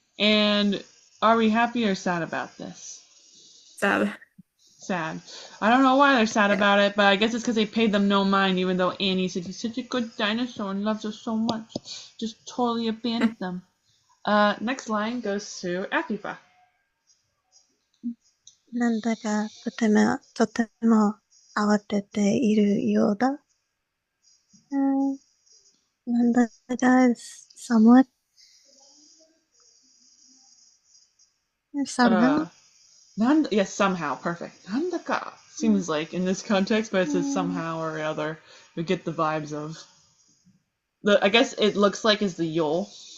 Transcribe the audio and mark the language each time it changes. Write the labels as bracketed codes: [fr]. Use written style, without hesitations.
[en] And are we happy or sad about this? Sad. Sad. I don't know why they're sad about it, but I guess it's because they paid them no mind, even though Annie said he's such a good dinosaur and loves us so much. Just totally abandoned them. Next line goes to Akifa. [ja] なんだかとても慌てているようだ。 [en] なんだか somewhat somehow. Yes, somehow. Perfect. Nandaka seems like in this context, but it says somehow or other. We get the vibes of. I guess it looks like is the yol.